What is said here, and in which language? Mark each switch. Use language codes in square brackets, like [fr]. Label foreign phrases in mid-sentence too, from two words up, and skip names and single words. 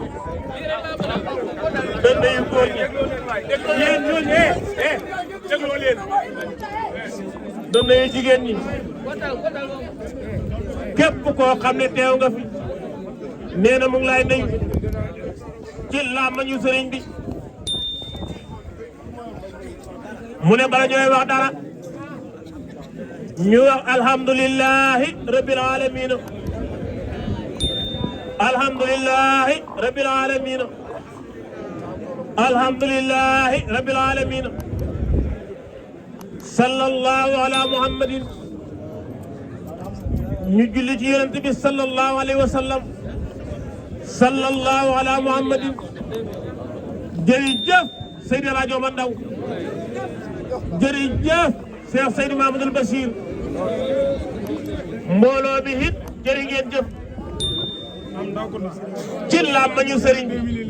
[wo] da nuyu góor ñi yéen ñooñu dégloo leen da nuyu jigéen ñi képp koo xam ne teew nga fi nee na mu ngi lay nuyu ci làmmiñu sëriñ bi mu ne bala ñooy wax dara ñu wax [ar] الحمد لله رب العالمين الحمد لله رب العالمين الحمد لله رب العالمين الحمد لله رب العالمين صلى الله على محمد [wo] ñu julli ci yonent bi [ar] صلى الله عليه وسلم صلى الله على محمد jërëjëf Seydi Rajo Mandaw [wo] jërëjëf Cheikh Seydi Mahamadul Bachir mbooloo bi it jërë ngeen jëf ci làmmiñu sëriñ bi